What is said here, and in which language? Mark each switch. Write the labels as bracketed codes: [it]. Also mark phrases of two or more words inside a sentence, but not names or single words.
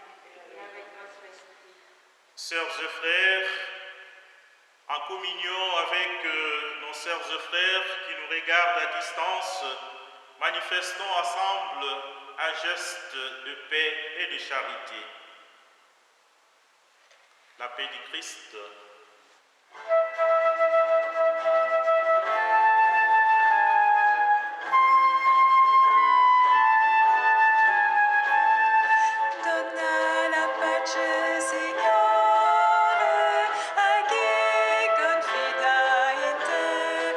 [fr] Sœurs et frères, en communion avec nos sœurs et frères qui nous regardent à distance, manifestons ensemble un geste de paix et de charité. La paix du Christ. [it] Donna la pace, Signore, a chi confida in te.